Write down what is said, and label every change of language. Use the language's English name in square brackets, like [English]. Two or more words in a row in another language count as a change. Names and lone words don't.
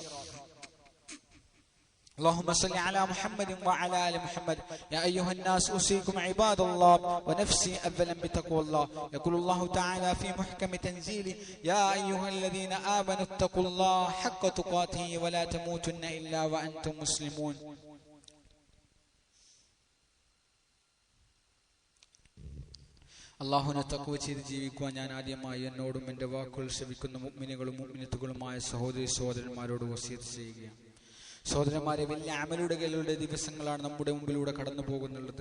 [Arabic] اللهم صل على محمد وعلى آل محمد. يا أيها الناس أوصيكم عباد الله ونفسي أولا بتقوى الله. يقول الله تعالى في محكم تنزيله: يا أيها الذين آمنوا اتقوا الله حق تقاته ولا تموتن إلا وأنتم مسلمون. [Malayalam] അള്ളാഹുവിനെ തഖ്വ ചെയ്ത് ജീവിക്കുവാൻ ഞാൻ ആദ്യമായി എന്നോടും എൻ്റെ വാക്കുകൾ ശ്രവിക്കുന്ന മുഅ്മിനുകളും മുഅ്മിനത്തുകളുമായ സഹോദരി സഹോദരന്മാരോട് വസിയത്ത് ചെയ്യുകയാണ്. സഹോദരന്മാരെ, വലിയ അമലുകളുടെ ദിവസങ്ങളാണ് നമ്മുടെ മുമ്പിലൂടെ കടന്നു പോകുന്നുള്ളത്.